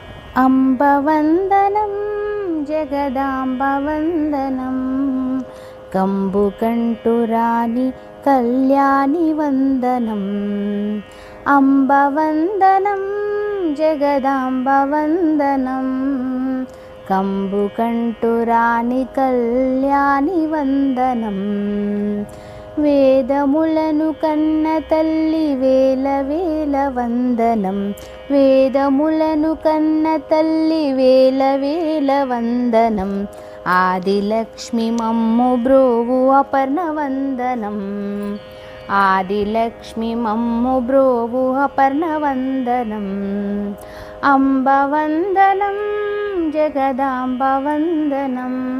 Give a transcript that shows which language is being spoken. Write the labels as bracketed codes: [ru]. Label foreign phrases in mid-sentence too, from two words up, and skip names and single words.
[sa] अम्बवन्दनं जगदाम्बवन्दनं कम्बुकण्टुराणि कल्याणि वन्दनम् अम्बवन्दनं जगदाम्बवन्दनं कम्बुकण्टुराणि कल्याणि वन्दनम् [te] వేదములను కన్న తల్లి వేల వేల వందనం వేదములను కన్న తల్లి వేల వేల వందనం ఆదిలక్ష్మి మమ్ము బ్రోవు అపర్ణ వందనం ఆదిలక్ష్మి మమ్ము బ్రోవు అపర్ణ వందనం అంబ వందనం జగదాంబ వందనం